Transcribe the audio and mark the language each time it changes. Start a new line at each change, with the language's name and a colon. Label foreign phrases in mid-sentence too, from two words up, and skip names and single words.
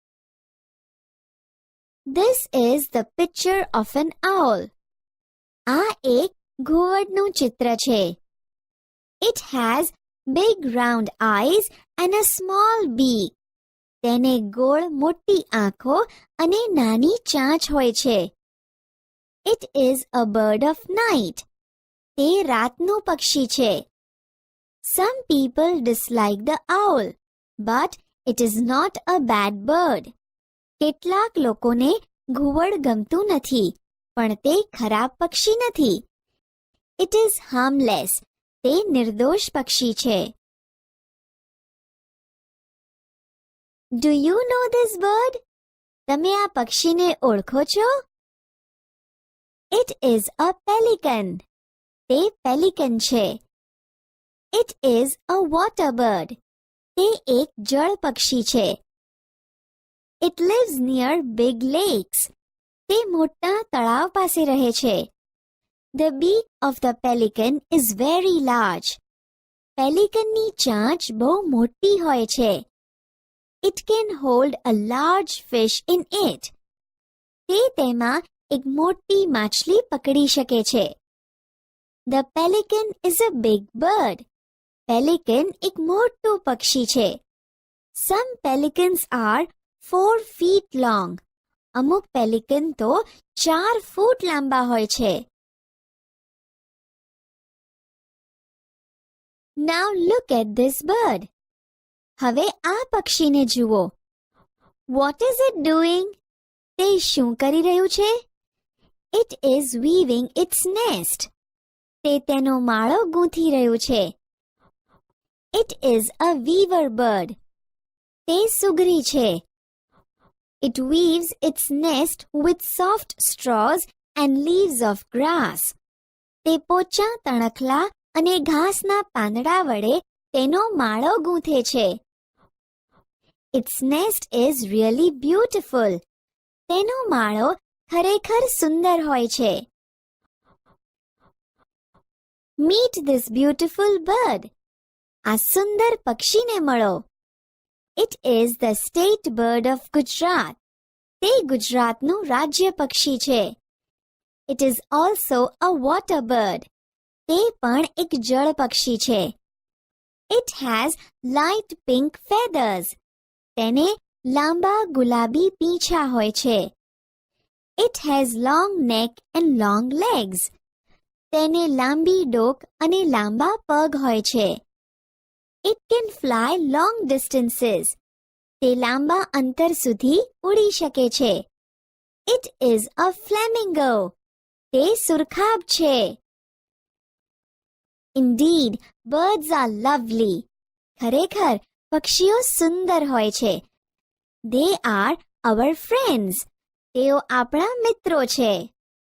English: This is the picture of an owl.
Gujarati: આ એક ઘુવડનું ચિત્ર છે.
English: It has big round eyes and a small beak.
Gujarati: તેને ગોળ મોટી આંખો અને નાની ચાંચ હોય છે.
English: It is a bird of night.
Gujarati: તે રાતનું પક્ષી છે.
English: Some people dislike the owl, but it is not a bad bird.
Gujarati: કેટલાક લોકોને ઘુવડ ગમતું નથી, પણ તે ખરાબ પક્ષી નથી.
English: It is harmless.
Gujarati: તે નિર્દોષ પક્ષી છે.
English: Do you know this bird?
Gujarati: તમે આ પક્ષીને ઓળખો છો?
English: It is a pelican.
Gujarati: તે પેલિકન છે.
English: It is a water bird.
Gujarati: તે એક જળ પક્ષી છે.
English: It lives near big lakes.
Gujarati: તે મોટા તળાવ પાસે રહે છે.
English: The beak of the pelican is very large.
Gujarati: પેલિકનની ચાંચ બહુ મોટી હોય છે.
English: It can hold a large fish in it.
Gujarati: તે તેમાં એક મોટી માછલી પકડી શકે છે.
English: The pelican is a big bird.
Gujarati: પેલિકન એક મોટું પક્ષી છે.
English: Some pelicans are 4 feet long.
Gujarati: અમુક પેલિકન તો 4 ફૂટ લાંબા હોય છે.
English: Now look at this bird.
Gujarati: હવે આ પક્ષીને જુઓ.
English: What is it doing?
Gujarati: તે શું કરી રહ્યું છે?
English: It is weaving its nest.
Gujarati: તે તેનો માળો ગૂંથી રહ્યું છે.
English: It is a weaver bird.
Gujarati: તે સુગરી છે.
English: It weaves its nest with soft straws and leaves of grass.
Gujarati: તે પોચા તણખલા અને ઘાસના પાંદડા વડે તેનો માળો ગૂંથે છે.
English: Its nest is really beautiful.
Gujarati: તેનો માળો ખરેખર સુંદર હોય છે.
English: Meet this beautiful bird.
Gujarati: આ સુંદર પક્ષીને મળો.
English: It is the state bird of Gujarat.
Gujarati: તે ગુજરાતનું રાજ્ય પક્ષી છે.
English: It is also a water bird.
Gujarati: તે પણ એક જળ પક્ષી છે.
English: It has light pink feathers.
Gujarati: તેને લાંબા ગુલાબી પીંછા હોય છે.
English: It has long neck and long legs.
Gujarati: તેને લાંબી ડોક અને લાંબા પગ હોય છે.
English: It can fly long distances.
Gujarati: તે લાંબા અંતર સુધી ઉડી શકે છે.
English: It is a flamingo.
Gujarati: તે સુરખાબ છે.
English: Indeed, birds are lovely.
Gujarati: ખરેખર પક્ષીઓ સુંદર હોય છે.
English: They are our friends.
Gujarati: તેઓ આપણા મિત્રો છે.